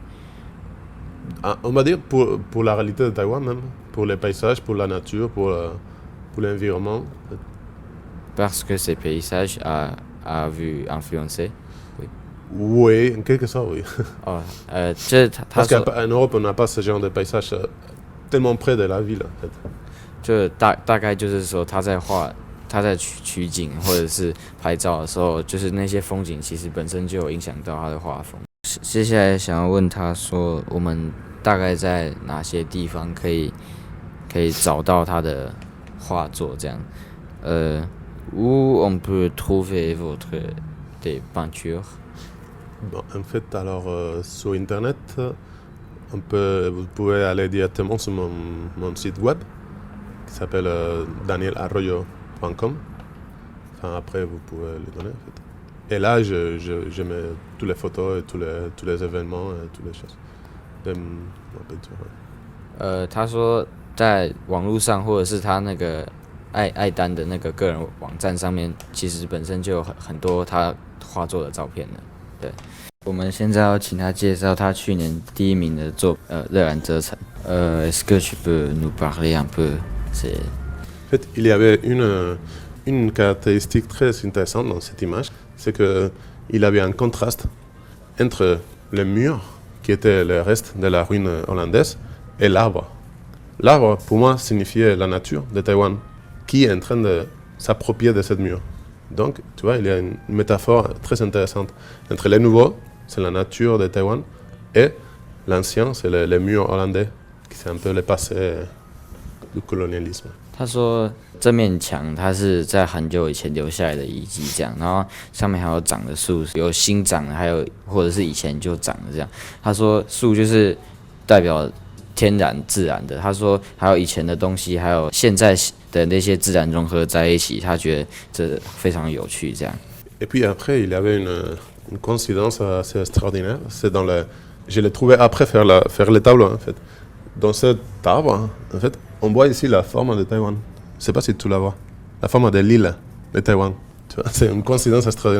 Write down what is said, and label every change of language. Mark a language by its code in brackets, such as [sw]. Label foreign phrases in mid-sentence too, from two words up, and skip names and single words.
[fr] On va dire pour la réalité de Taïwan même, pour les paysages, pour la nature, pour l'environnement. Parce que ces paysages a vu influencer. Oui, en quelque sorte, oui. 哦， Parce qu'en Europe, on n'a pas ce genre de paysage tellement près de la ville en fait. [zh] 就大概就是说他在取景或者是拍照的时候，就是那些风景其实本身就有影响到他的画风。接下来想要问他说，我们大概在哪些地方可以找到他的画作这样 ？ [fr] où on peut trouver votre des peintures? Bon, en fait, alors sur Internet, vous pouvez aller directement sur mon site web qui s'appelle danielarroyo.com. Enfin, après, vous pouvez le donner. En fait. Et là, je mets toutes les photos et tous les événements et toutes les choses de ma peinture. Ouais. [zh] 他说在网络上或者是他那个爱丹的那个个人网站上面，其实本身就有很多他画作的照片的。对，我们现在要请他介绍他去年第一名的作热兰遮城。 [fr] Est-ce que tu peux nous parler un peu? En fait, il y avait une caractéristique très intéressante dans cette image, c'est qu'il avait un contraste entre le mur, qui était le reste de la ruine hollandaise, et l'arbre. L'arbre, pour moi, signifiait la nature de Taïwan, qui est en train de s'approprier de cette mur. Donc, tu vois, il y a une métaphore très intéressante entre le nouveau, c'est la nature de Taïwan, et l'ancien, c'est le mur hollandais, qui c'est un peu le passé du colonialisme. [zh] 他说这面墙它是在很久以前留下来的遗迹，这样，然后上面还有长的树，有新长的，还有或者是以前就长的这样。他说树就是代表天然自然的，他说还有以前的东西，还有现在的那些自然融合在一起，他觉得这非常有趣这样。 [fr] Et puis après, il y avait une coïncidence assez extraordinaire. Je l'ai trouvé après faire les tableaux en fait. Dans cet arbre, en fait, on voit ici la forme de Taïwan. Je ne sais pas si tu la vois. La forme de l'île de Taïwan. Tu vois, c'est une coïncidence extraordinaire.